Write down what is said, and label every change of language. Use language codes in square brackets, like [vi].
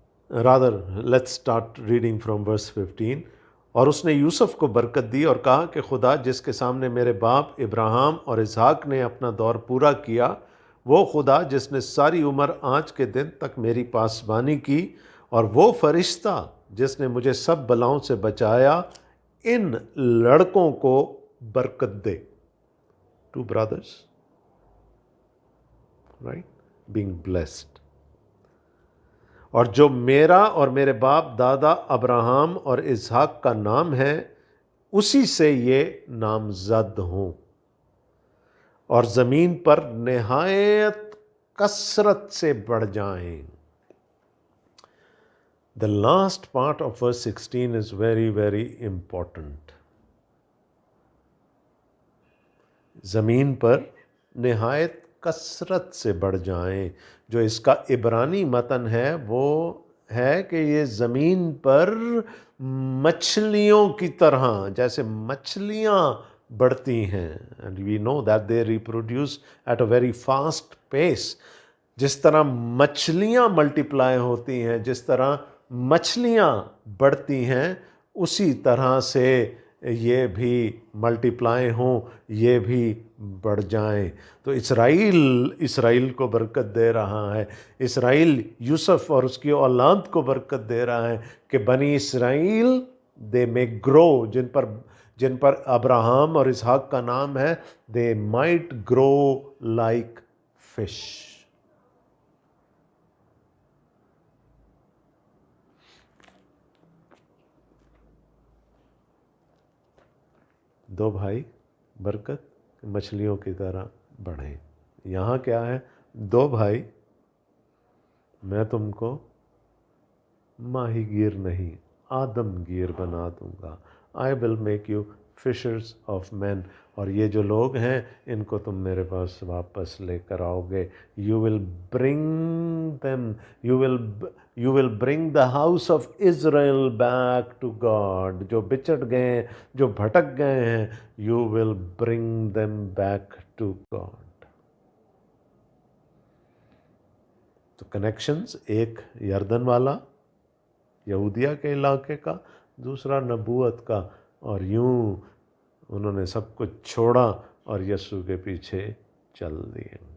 [en] rather let's start reading from verse 15. [ur] اور اس نے یوسف کو برکت دی اور کہا کہ خدا جس کے سامنے میرے باپ ابراہیم اور اسحاق نے اپنا دور پورا کیا، وہ خدا جس نے ساری عمر آج کے دن تک میری پاسبانی کی، اور وہ فرشتہ جس نے مجھے سب بلاؤں سے بچایا، ان لڑکوں کو برکت دے. [en] 2 brothers, right, being blessed. [ur] اور جو میرا اور میرے باپ دادا ابراہم اور اسحاق کا نام ہے، اسی سے یہ نامزد ہوں، اور زمین پر نہایت کثرت سے بڑھ جائیں. [en] The last part of verse 16 is very, very important. [ur] زمین پر نہایت کثرت سے بڑھ جائیں. جو اس کا عبرانی متن ہے وہ ہے کہ یہ زمین پر مچھلیوں کی طرح، جیسے مچھلیاں بڑھتی ہیں. [en] and we know that they reproduce at a very fast pace. [ur] جس طرح مچھلیاں ملٹیپلائی ہوتی ہیں، جس طرح مچھلیاں بڑھتی ہیں، اسی طرح سے یہ بھی ملٹیپلائی ہوں، یہ بھی بڑھ جائیں. تو اسرائیل کو برکت دے رہا ہے. اسرائیل یوسف اور اس کی اولاد کو برکت دے رہا ہے کہ بنی اسرائیل دے [en] may grow، [ur] جن پر ابراہم اور اسحاق کا نام ہے، [en] they might grow like fish. [ur] دو بھائی برکت مچھلیوں کی طرح بڑھیں. یہاں کیا ہے؟ 2 بھائی، میں تم کو ماہی گیر نہیں، آدم گیر بنا دوں گا. [en] I will make you fishers of men. [ur] اور یہ جو لوگ ہیں ان کو تم میرے پاس واپس لے کر آؤ گے. [en] You will bring them, you will bring the house of Israel back to God. [ur] جو بچھڑ گئے ہیں، جو بھٹک گئے ہیں، [en] you will bring them back to God. [ur] تو کنیکشنز، ایک یردن والا یہودیہ کے علاقے کا، دوسرا نبوت کا، اور یوں انہوں نے سب کچھ چھوڑا اور یسوع کے پیچھے چل دیے.